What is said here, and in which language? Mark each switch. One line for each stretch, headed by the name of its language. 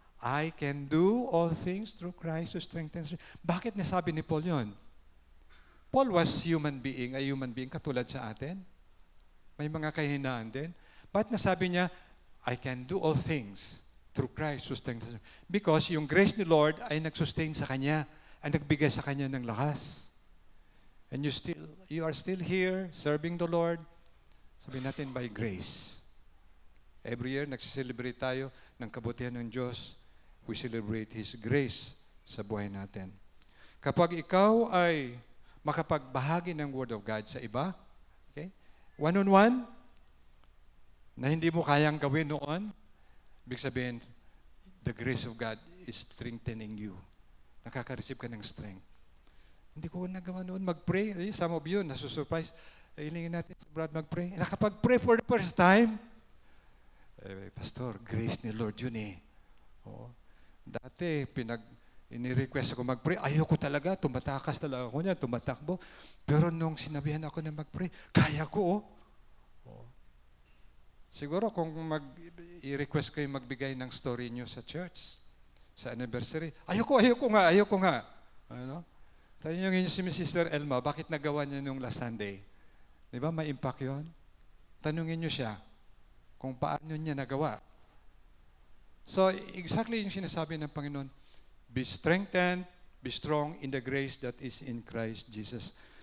English: I can do all things through Christ who strengthens me.
Filipino: Bakit nasabi ni Paul yon?
English: Paul was a human being
Filipino: katulad sa atin. May mga kahinaan din. Bakit nasabi niya,
English: I can do all things through Christ who strengthens me?
Filipino: Because yung grace ni Lord ay nagsustain sa kanya, ay nagbigay sa kanya ng lakas.
English: And you are still here, serving the Lord,
Filipino: sabihin natin
English: by grace.
Filipino: Every year, nagsiselebrate tayo ng kabutihan ng Diyos.
English: We celebrate His grace
Filipino: sa buhay natin. Kapag ikaw ay makapagbahagi ng Word of God sa iba, okay? One-on-one, na hindi mo kayang gawin noon, ibig sabihin,
English: the grace of God is strengthening you.
Filipino: Nakaka-receive ka ng strength. Hindi ko nagawa noon mag-pray. Some of you, nasusurprise. Hilingin natin sa Brad mag-pray. Nakapag-pray for the first time. Pastor, grace ni Lord yun eh. Oo. Dati, ini-request ako mag-pray. Ayoko talaga. Tumatakas talaga ako niya. Tumatakbo. Pero nung sinabihan ako na mag-pray, kaya ko oh. Oo. Siguro kung i-request kayo magbigay ng story niyo sa church, sa anniversary, ayoko nga. Ano? Tanungin niyo si Sister Elma, bakit nagawa niya nung last Sunday? Di ba, may impact yun? Tanungin niyo siya kung paano niya nagawa.
English: So, exactly
Filipino: yung sinasabi ng Panginoon,
English: be strengthened, be strong in the grace that is in Christ Jesus.